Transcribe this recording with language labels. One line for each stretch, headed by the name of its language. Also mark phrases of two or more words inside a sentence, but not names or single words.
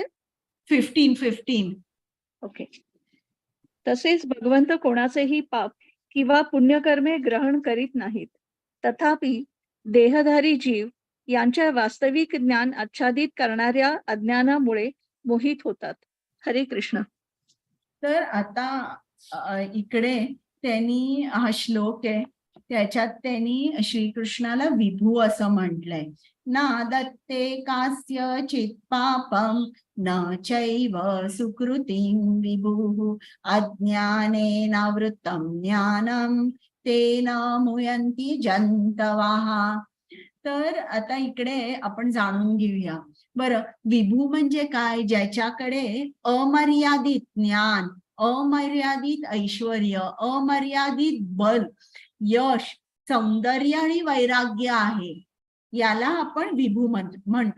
Marathi: 15. ओके. तसेच भगवंत कोणाचेही पाप किंवा पुण्यकर्मे ग्रहण करीत नाहीत. तथापि देहधारी जीव यांच्या वास्तविक ज्ञान आच्छादित करणाऱ्या अज्ञानामुळे मोहित होतात. हरे कृष्ण. तर आता इकडे त्यांनी हा श्लोक आहे, त्याच्यात त्यांनी श्रीकृष्णाला विभू असं म्हटलंय.
Sanskrit: ना दत्ते कास्य चित पापम न चैव सुकृतिं विभुः अज्ञानेनावृत्तं ज्ञानं तेन मुयन्ति जन्तवः.
Marathi: तर आता इकडे आपण जाणून घेऊया. बरं, विभू म्हणजे काय? ज्याच्याकडे अमर्यादित ज्ञान, अमर्यादित ऐश्वर्य, अमर्यादित बल, यश, सौंदर्य आणि वैराग्य आहे, याला आपण विभू म्हणतो.